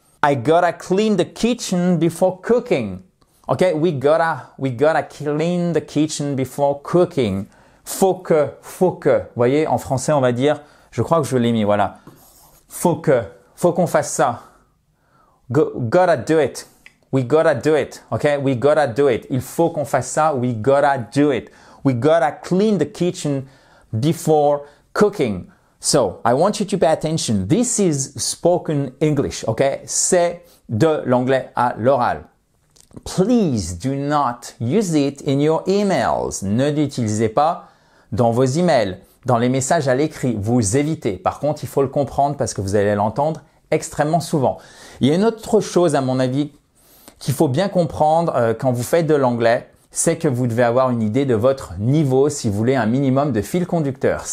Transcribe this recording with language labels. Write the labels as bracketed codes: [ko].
[en] I gotta clean the kitchen before cooking. Okay, we gotta clean the kitchen before cooking. [fr] Faut que. Vous voyez, en français, on va dire, je crois que je l'ai mis, voilà. Faut qu'on fasse ça. [en] Gotta do it. We gotta do it. Okay? We gotta do it. [fr] Il faut qu'on fasse ça. [en] We gotta do it. We gotta clean the kitchen before cooking. So, I want you to pay attention. This is spoken English. Okay? [fr] C'est de l'anglais à l'oral. [en] Please do not use it in your emails. [fr] Ne l'utilisez pas dans vos emails. Dans les messages à l'écrit, vous évitez. Par contre, il faut le comprendre parce que vous allez l'entendre extrêmement souvent. Il y a une autre chose, à mon avis, qu'il faut bien comprendre quand vous faites de l'anglais, c'est que vous devez avoir une idée de votre niveau si vous voulez un minimum de fil conducteur.